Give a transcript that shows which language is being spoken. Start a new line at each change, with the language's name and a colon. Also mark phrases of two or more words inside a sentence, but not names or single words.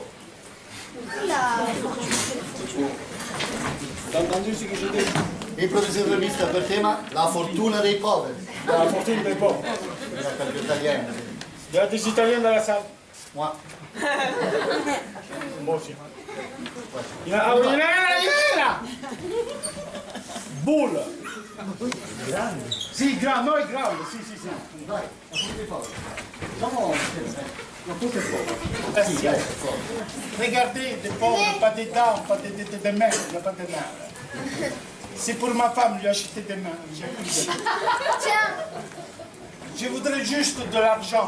French: La T'as entendu ce que je dis?
Italian: Improvvisazione mista per tema la fortuna dei poveri.
French: La fortune des pauvres. Il y a des Italiens dans la salle. Moi. Moi aussi. Il y en a là. Boule.
Italian: Si, grande, non, grande, si. Vai, la fortuna dei poveri.
French: Regardez, des pauvres, pas des dents, pas des mains, il n'y a pas de mains. C'est pour ma femme, lui acheter des mains. Tiens. Je voudrais juste de l'argent.